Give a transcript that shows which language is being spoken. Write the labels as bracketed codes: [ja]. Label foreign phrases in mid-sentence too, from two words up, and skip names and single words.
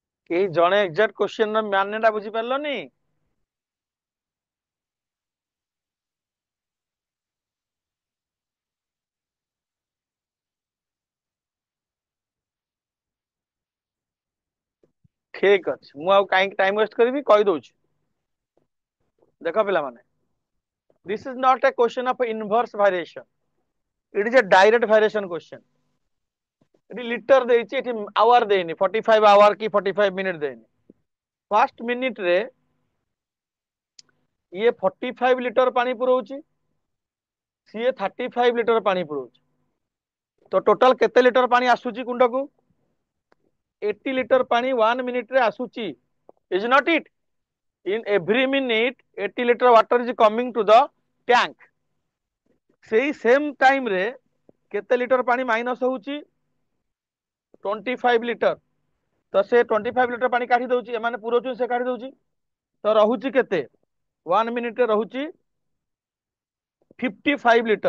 [or] ଏଇ ଜଣେ [en] exact question [or] ର ମାନେ ଟା ବୁଝିପାରିଲନି? ଠିକ ଅଛି, ମୁଁ ଆଉ କାହିଁକି [en] time waste [or] କରିବି, କହିଦଉଛି। ଦେଖ ପିଲାମାନେ, [en] this is not a question of inverse variation, it is a direct variation question। [or] ଏଠି ଲିଟର ଦେଇଛି, ଏଠି ଆୱାର ଦେଇନି, 45 ଆୱାର କି 45 ମିନିଟ ଦେଇନି। [en] first minute [or] ରେ ଇଏ 45 ଲିଟର ପାଣି ପୁରଉଛି, ସିଏ 35 ଲିଟର ପାଣି ପୁରଉଛି। ତ ଟୋଟାଲ କେତେ ଲିଟର ପାଣି ଆସୁଛି କୁଣ୍ଡକୁ? 80 ଲିଟର ପାଣି 1 ମିନିଟ ରେ ଆସୁଛି। [en] is not it? In every minute 80 liter water is coming to the tank। [or] ସେଇ [en] same time [or] ରେ କେତେ ଲିଟର ପାଣି ମାଇନସ ହଉଛି? 25 ଲିଟର। ତ ସେ 25 ଲିଟର ପାଣି କାଢି ଦଉଛି, ଏମାନେ ପୁରଉଛନ୍ତି, ସେ କାଢି ଦଉଛି। ତ ରହୁଛି କେତେ? 1 ମିନିଟ ରେ ରହୁଛି 55 ଲିଟର।